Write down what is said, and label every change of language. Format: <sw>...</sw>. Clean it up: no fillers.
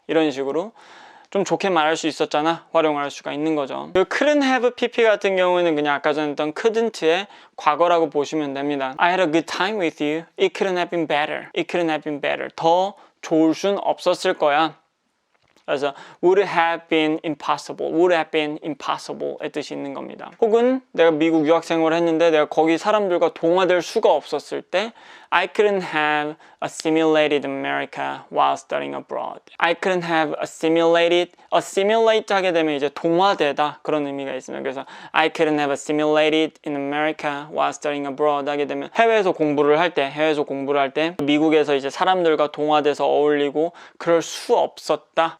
<ko>이런 식으로 좀 좋게 말할 수 있었잖아 활용할 수가 있는 거죠. 그</ko> <en>couldn't have pp</en> <ko>같은 경우에는 그냥 아까 전에 했던 couldn't의 과거라고 보시면 됩니다.</ko> <en>I had a good time with you. It couldn't have been better. It couldn't have been better.</en> <ko>더 좋을 순 없었을 거야. 그래서</ko> <en>would have been impossible, would have been impossible</en> <ko>의 뜻이 있는 겁니다. 혹은 내가 미국 유학 생활을 했는데 내가 거기 사람들과 동화될 수가 없었을 때</ko> <en>I couldn't have assimilated America while studying abroad. I couldn't have assimilated, assimilate</en> <ko>하게 되면 이제 동화되다 그런 의미가 있습니다. 그래서</ko> <en>I couldn't have assimilated in America while studying abroad</en> <ko>하게 되면 해외에서 공부를 할 때 미국에서 이제 사람들과 동화돼서 어울리고 그럴 수 없었다.</ko>